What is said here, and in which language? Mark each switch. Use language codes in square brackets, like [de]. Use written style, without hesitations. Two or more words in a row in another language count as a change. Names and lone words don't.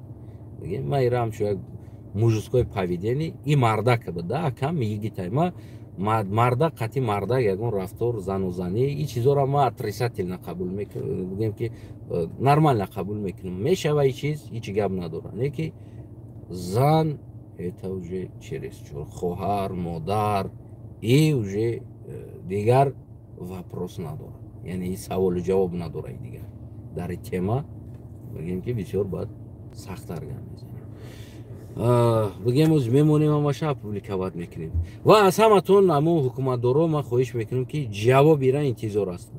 [tg] бигем ман ира ҳамчун як мужискои поведени и мардака буда акам мигитай ма мардак қатъи мардак ягон рафтор занозанӣ и чизоро ма отрицательно қабул мекунам, бигем ки нормально қабул мекунам. мешава и чиз ҳеҷ гап надорад, не ки зан [ru] это уже через [tg] хоҳар, модар и уже дигар вопрос надорад, яъне саволу ҷавоб надорад дигар. дар ин тема бигем ки бисёр баъд сахттар гап мезанем. бигем оз мемонем ҳамаша публиковат мекунем ва аз ҳаматон аммо ҳукуматдоро ман хоҳиш мекунам ки ҷавоб ира интизор ҳастам.